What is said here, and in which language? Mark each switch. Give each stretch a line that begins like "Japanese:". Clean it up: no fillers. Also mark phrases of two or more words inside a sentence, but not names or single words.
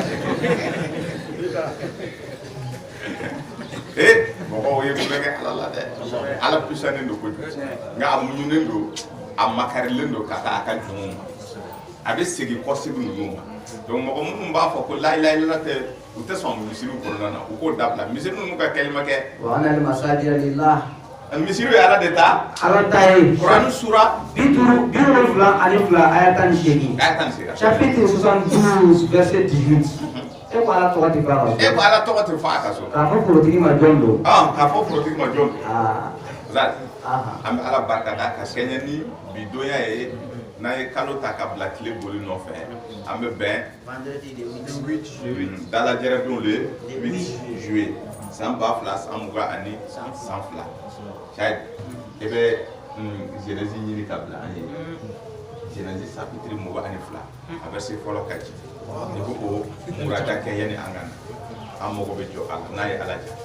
Bambara: mɔgɔw ye kulonkɛ Ala la dɛ Ala puissant don kojugu nka a muɲunen don a makarilen don ka taa a ka jɔnw ma a bɛ segin kɔsibi ninnu ma donc mɔgɔ minnu b'a fɔ ko
Arabic: لا إله إلا الله
Bambara: tɛ u tɛ sɔn misiriw kɔnɔna na u k'o dabila misiri ninnu ka kalima kɛ
Arabic: وأن المساجد لله
Bambara: misiri ye Ala de ta Ala ta ye Quran sura 72 aya 18
French: chapitre 72 verset 18
Bambara: e ko Ala tɔgɔ tɛ fɔ a ka so e ko Ala tɔgɔ tɛ fɔ a ka so k'a fɔ forotigi ma jɔn don k'a fɔ forotigi ma jɔn don an bɛ Ala barika da ka kɛɲɛ ni bidonya ye n'a ye kalo ta ka bila tile boli nɔfɛ an bɛ bɛn dalajɛrɛ don
French: le 8 juillet
Bambara: san 2022 Chad e bɛ Genèse ɲini ka bila an ye Genèse chapitre 22 a bɛ se fɔlɔ ka ci ni ko o murada kɛ yani an ka na an mago bɛ jɔ a la n'a ye Ala